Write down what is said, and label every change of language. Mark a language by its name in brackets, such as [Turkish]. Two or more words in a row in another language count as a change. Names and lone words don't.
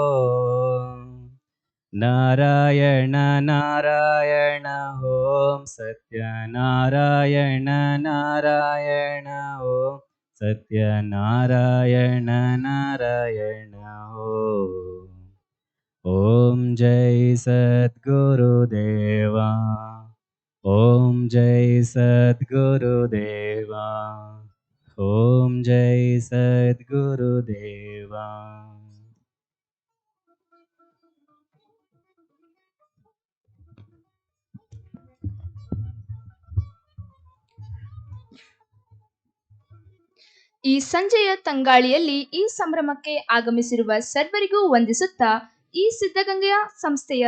[Sanskrit] नारायण नारायण ॐ सत्यनारायण नारायण ॐ सत्यनारायण नारायण ॐ जय सद्गुरुदेवा ॐ जय सद्गुरुदेवा ॐ जय सद्गुरुदेवा। [Kannada] ಈ ಸಂಜೆಯ ತಂಗಾಳಿಯಲ್ಲಿ ಈ ಸಂಭ್ರಮಕ್ಕೆ ಆಗಮಿಸಿರುವ ಸರ್ವರಿಗೂ ವಂದಿಸುತ್ತಾ ಈ ಸಿದ್ಧಗಂಗೆಯ ಸಂಸ್ಥೆಯ